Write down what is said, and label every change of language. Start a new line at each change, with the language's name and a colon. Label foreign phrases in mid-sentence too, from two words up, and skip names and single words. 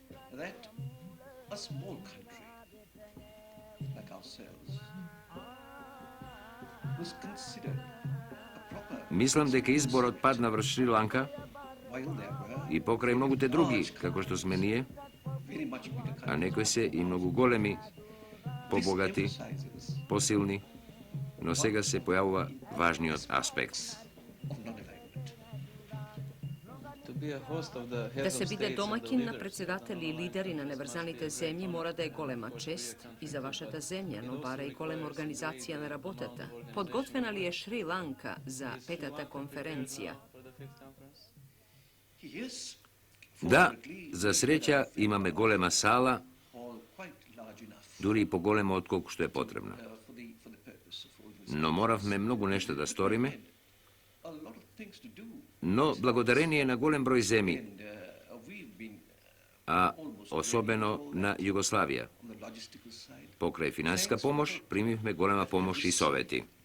Macedonian: Мислам дека изборот падна врз Шри-Ланка и покрај многуте други, како што сме ние, а некои се и многу големи, побогати, посилни, но сега се појавува важниот аспект. Да се биде домаќин на председатели и лидери на неврзаните земји мора да е голема чест и за вашата земја, но бара и голема организација на работата. Подготвена ли е Шри Ланка за петата конференција? Да, за среќа имаме голема сала, дури и поголема отколку што е потребно. Но моравме многу нешто да сториме, но благодарение на голем број земји, а особено на Југославија, покрај финансиска помош, примивме голема помош и совети.